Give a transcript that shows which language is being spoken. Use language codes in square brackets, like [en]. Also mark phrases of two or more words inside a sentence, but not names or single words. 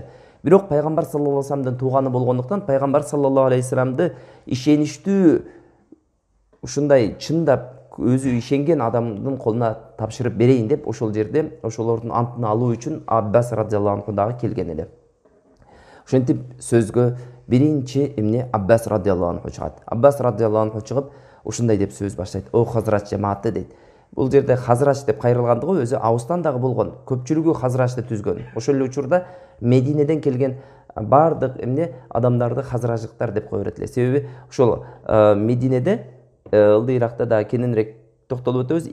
[ky] Бирок пайгамбар [ar] صلى الله عليه وسلم [ky] тууганы болгондуктан пайгамбар [ar] صلى الله عليه وسلم [ky] ишеничтүү ушундай чындап өзү ишенген адамдын колуна тапшырып берейин деп ошол жерде ошолордун антын алуу үчүн Аббас [ar] رضي الله عنه [ky] дагы келген эле. Ошентип сөзгө биринчи Аббас [ar] رضي الله عنه [ky] чыгат. Аббас [ar] رضي الله عنه [ky] чыгып ушундай деп сөз баштайт. О Хазрач жамааты дейт. Бул жерде Хазрач деп кайрылгандыгы өзү Аустан дагы болгон. Көпчүлүгү Хазрачты түзгөн. Ошол эле учурда Мединеден келген бардык адамдарды Хазрачтар деп кое берет эле. Себеби ошол Мединеде ылдыйракта да кененирээк токтолуп өтөбүз.